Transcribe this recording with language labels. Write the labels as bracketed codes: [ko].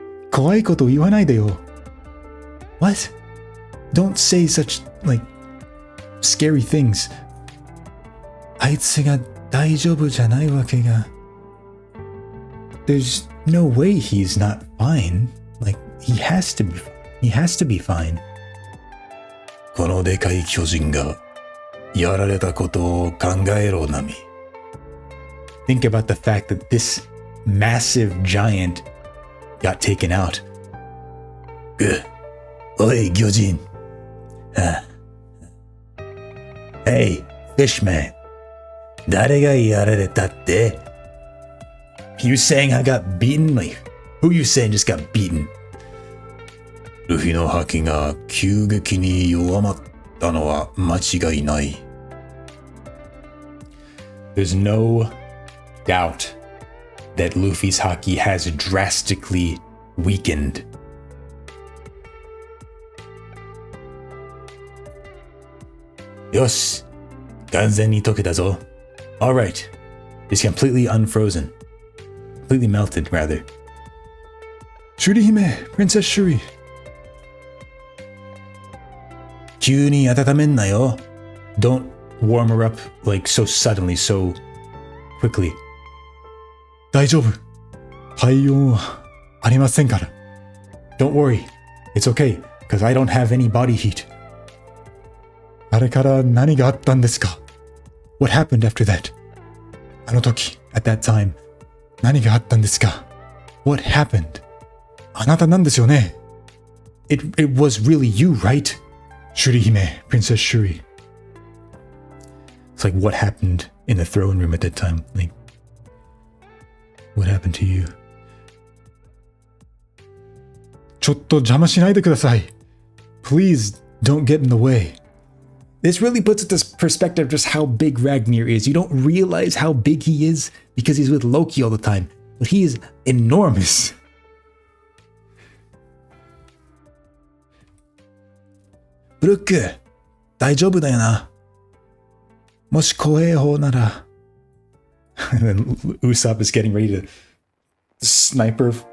[ja] Kawai koto iwanai de yo. [en] What? Don't say such, like, scary things. [ja] Aitsu ga daijoubu janai wake ga. [en] There's no way he's not fine. Like, he has to be fine. [ja] このでかい巨人がやられたことを考えろ、ナミ。 [en] Think about the fact that this massive giant got taken out. [ja] Oi, 巨人。 [en] Hey, [ja] Fishman. 誰がやられたって? [en] You saying I got beaten? Like, who you saying just got beaten? [ja] ルフィの覇気が急激に弱まったのは間違いない。 [en] There's no doubt that Luffy's haki has drastically weakened. [ja] Yosh, 完全に溶けたぞ. [en] Alright, he's completely unfrozen. Completely melted, rather. Shuri Hime, Princess Shuri. [ja] 急に温めんなよ. Don't warm her up like so suddenly, so quickly. 大丈夫. 体温はありませんから. Don't worry, it's okay, because I don't have any body heat. あれから何があったんですか? [en] What happened after that? [ja] あの時, [en] at that time, [ja] 何があったんですか? [en] What happened? [ja] あなたなんですよね? [en] It was really you, right? Shuri Hime, Princess Shuri. It's like, what happened in the throne room at that time? Like, what happened to you? [ja] ちょっと邪魔しないでください. [en] Please don't get in the way. This really puts into perspective just how big Ragnar is. You don't realize how big he is because he's with Loki all the time, but he is enormous. [ja] Brook, 大丈夫だよな. もし怖い方なら. [en] And then Usopp is getting ready to sniper.